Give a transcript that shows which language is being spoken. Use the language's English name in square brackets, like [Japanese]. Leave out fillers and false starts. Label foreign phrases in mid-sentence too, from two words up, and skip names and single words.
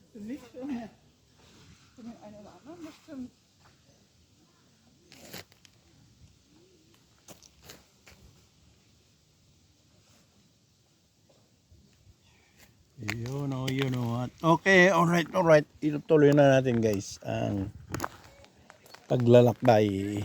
[German] Nicht für den einen oder anderen, das stimmt. [Filipino] Yun o. [English] Okay, alright. [Filipino] Itutuloy na natin guys ang paglalakbay.